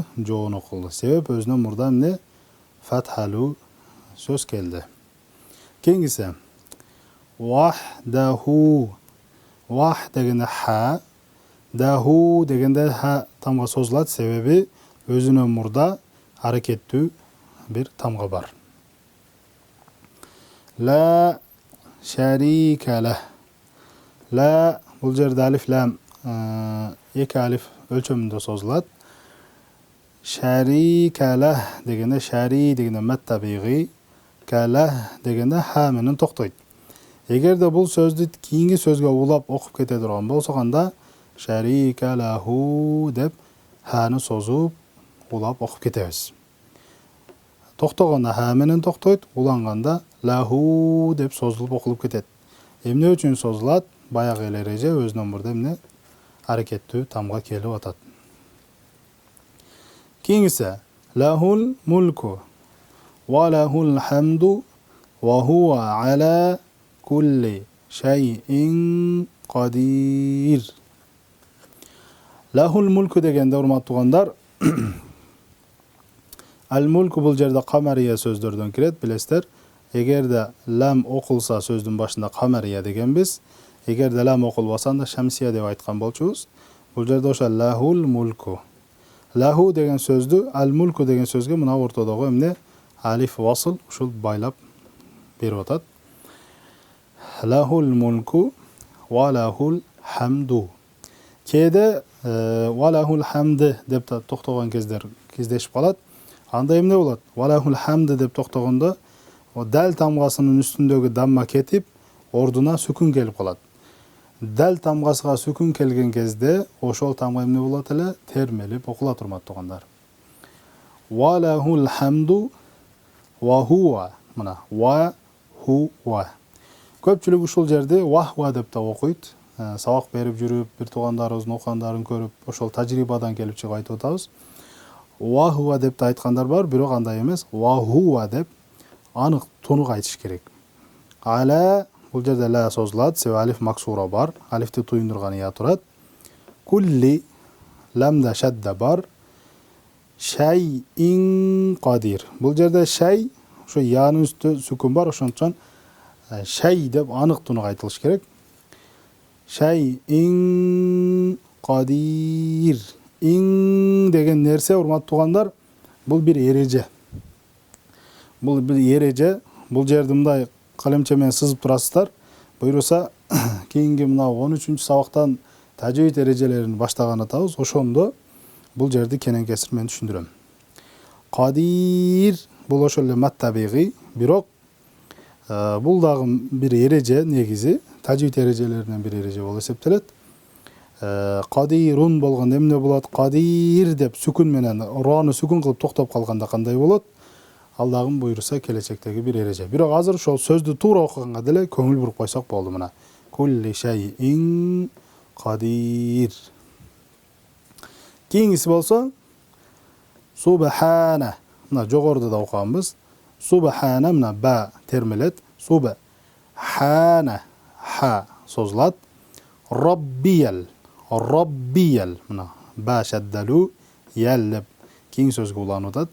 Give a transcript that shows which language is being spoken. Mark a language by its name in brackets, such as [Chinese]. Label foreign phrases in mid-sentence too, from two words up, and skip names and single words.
[Kyrgyz] Жоон окулду. Себеп өзүнө мурда эмне? Фатхалу сөз келди. Кийинкиси вахдаху. Вах дегенде ха, даху дегенде ха тамга созулат, себеби өзүнө мурда аракеттүү бир тамга бар. [Arabic] لا شريك له. [Kyrgyz] Ла бул жерде алиф лам эки алиф өлчөмүндө созулат. [Arabic] شريك له [Kyrgyz] дегенде шари дегенде маттабиги, калах дегенде ха менен токтойт. Эгерде бул сөздү кийинки сөзгө улап окуп кете турган болсок, анда [Arabic] شريك له [Kyrgyz] деп ханы созуп улап окуп кетебиз. Токтогондо ха менен токтойт, уланганда лаху деп созулуп окулуп кетет. Эмне үчүн созулат? Баягы эле эреже өзүнөн мурда эмне? Аракеттүү тамга келип атат. [Arabic] Кийинкиси له الملك وله الحمد وهو على كل شيء قدير. له الملك [Kyrgyz] дегенде, урматтуу туугандар, ал мулку бул жерде камария сөздөрдөн кирет, билесиздер. Эгерде лам окулса сөздүн башында камария дегенбиз, эгерде лам окулбаса анда шамсия деп айткан болчубуз. Бул жерде ошо [Arabic] له الملك. [Kyrgyz] Лаху деген сөздү ал мулку деген сөзгө мына ортодогу эмне? Алиф васл ушул байлап берип атат. [Arabic] له الملك وله الحمد. [Kyrgyz] Кээде [Arabic] وله الحمد [Kyrgyz] деп токтогон кездер кездешип калат. Анда эмне болот? [Arabic] وله الحمد [Kyrgyz] деп токтогондо дал тамгасынын үстүндөгү дамма кетип, ордуна сүкүн келип калат. Дал тамгасыга сүкүн келген кезде ошол тамга эмне болот эле? Термелип окулат, урматтуу туугандар. [Arabic] وله الحمد وهو. Мына وهو. [Kyrgyz] Көпчүлүк ушул жерде вахва деп да окуйт. Сабак берип жүрүп, бир туугандарыбыздын окугандарын көрүп, ошол тажрыйбадан келип чыгып айтып атабыз. [Arabic] وهو [Kyrgyz] деп да айткандар бар, бирок андай эмес. [Arabic] وهو [Kyrgyz] деп анык тунук айтыш керек. Ала бул жерде ла созулат, себеби алиф максура бар, алифти туюндурган я турат. Кулли ламда шадда бар. [Arabic] شيء قدير. [Kyrgyz] Бул жерде шай, ошо янын үстү сүкүн бар, ошондуктан шай деп анык тунук айтылыш керек. [Arabic] شيء قدير. [Kyrgyz] Ин деген нерсе, урматтуу туугандар, бул бир эреже. Бул бир эреже. Бул жерди мындай калемче менен сызып турасыздар. Буйруса кийинки мына 13-чү сабактан тажвид эрежелерин баштаган атабыз. Ошондо бул жерди кенен кесир мен түшүндүрөм. Кадир бул ошол эле мат табигый, бирок бул дагы бир эреже, негизи тажвид эрежелеринен бир эреже болуп эсептелет. Кадирун болгондо эмне болот? Кадир деп сүкүн менен рону сүкүн кылып токтоп калганда кандай болот? Ал дагы буйруса келечектеги бир эреже. Бирок азыр ошол сөздү туура окуганга деле көңүл буруп койсок болду мына. [Arabic] كل شيء قدير. [Kyrgyz] Кийингиси болсо субхана. Мына жогоруда да окуганбыз. Субхана мына ба термелет. Субхана ха созулат. [Arabic] Роббиял. [Kyrgyz] Роббиял мына ба шаддалу ял деп кийин сөзгө уланып.